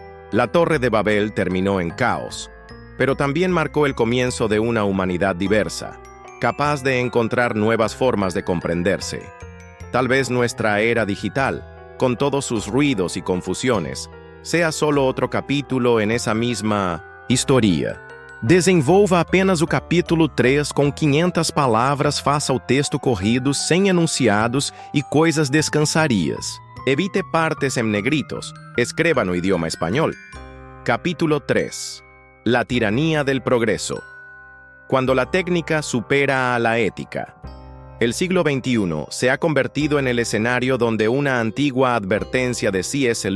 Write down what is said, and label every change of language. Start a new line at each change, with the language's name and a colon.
Spanish: La Torre de Babel terminó en caos, pero también marcó el comienzo de una humanidad diversa, capaz de encontrar nuevas formas de comprenderse. Tal vez nuestra era digital, con todos sus ruidos y confusiones, sea solo otro capítulo en esa misma historia.
Portuguese: Desenvolva apenas o capítulo 3 com 500 palavras, faça o texto corrido, sem enunciados e coisas descansarias. Evite partes en negritos, escriba no idioma español.
Spanish: Capítulo 3. La tiranía del progreso. Cuando la técnica supera a la ética. El siglo XXI se ha convertido en el escenario donde una antigua advertencia de C.S.